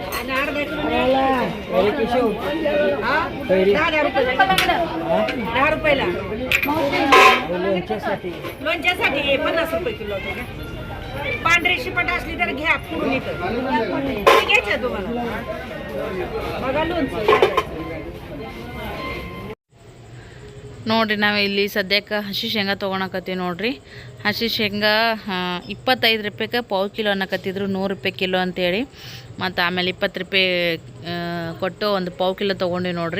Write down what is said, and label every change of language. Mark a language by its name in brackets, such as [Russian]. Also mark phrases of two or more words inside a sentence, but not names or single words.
[Marathi] लोणच्यासाठी 50 रुपये किलो. पांढरी शिपट असली तर घ्या, पुरून इथं घ्यायचं तुम्हाला. बघा लोणचं [Kannada] ನೋಡಿರಿ. ನಾವು ಇಲ್ಲಿ ಸದ್ಯಕ್ಕೆ ಹಸಿ ಶೇಂಗಾ ತೊಗೊಳಕತ್ತೀವಿ ನೋಡಿರಿ. ಹಸಿ ಶೇಂಗಾ 25 ರೂಪಾಯಿಗೆ ಪಾವು ಕಿಲೋ ಅನ್ನಕತ್ತಿದ್ರು, 100 ರೂಪಾಯಿ ಕಿಲೋ ಅಂತೇಳಿ. ಮತ್ತು ಆಮೇಲೆ 20 ರೂಪಾಯಿ ಕೊಟ್ಟು ಒಂದು ಪಾವು ಕಿಲೋ ತೊಗೊಂಡಿವಿ ನೋಡಿರಿ.